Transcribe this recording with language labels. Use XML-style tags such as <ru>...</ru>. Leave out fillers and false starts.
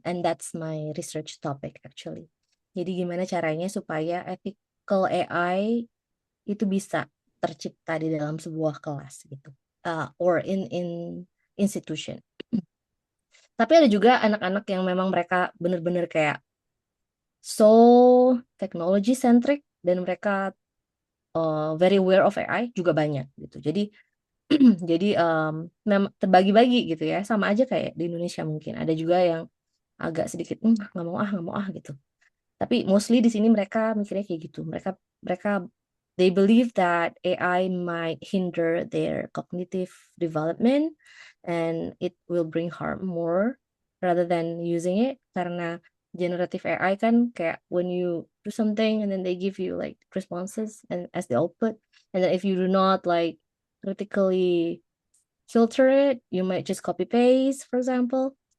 <en>And that's my research topic actually.</en> <id>Jadi gimana caranya supaya ethical AI itu bisa tercipta di dalam sebuah kelas gitu.</id> <en>Or in institution.</en> <id>Tapi ada juga anak-anak yang memang mereka benar-benar kayak</id> <en>so technology centric</en> <id>dan mereka</id> <en>very aware of AI</en> <id>juga banyak gitu. Jadi memang terbagi-bagi gitu ya, sama aja kayak di Indonesia mungkin. Ada juga yang agak sedikit nggak mau gitu. Tapi mostly di sini mereka mikirnya kayak gitu. Mereka</id> <en>they believe that AI might hinder their cognitive development and it will bring harm more rather than using it,</en> <id>karena generative AI kan kayak</id> <en>when you do something and then they give you like responses and as the output, and then if you do not like critically filter it, you might just copy paste, for example.</en>